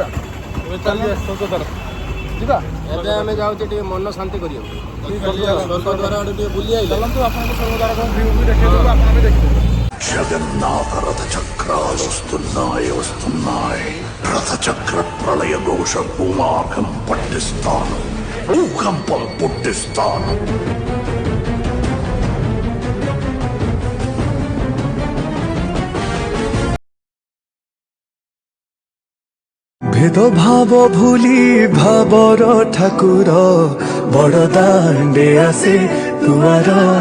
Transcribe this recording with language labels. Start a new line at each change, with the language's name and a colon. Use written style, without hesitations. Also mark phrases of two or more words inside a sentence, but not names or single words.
Hindi: चलिए स्वर्गद्वार जा
Odia: ଏବେ ଆମେ ଯାଉଛେ ଟିକେ ମନ ଶାନ୍ତି କରିବାକୁ ସ୍ୱର୍ଗଦ୍ୱାର ଆଡ଼େ ଟିକେ ବୁଲି ଆଇଲେ।
Hindi: चलतु आपको स्वर्गद्वार व्यू भी देखिए आप भी देखिए।
Telugu: జగన్నాథ రథ చక్రాలు వస్తున్నాయి రథ చక్ర ప్రళయ ఘోష భూమాకం పట్టిస్తాను, భూకంపం పుట్టిస్తాను.
Odia: ଭେଦଭାବ ଭୁଲି ଭାବର ଠାକୁର ବଡ଼ଦାଣ୍ଡେ ଆସେ ଦୁଆର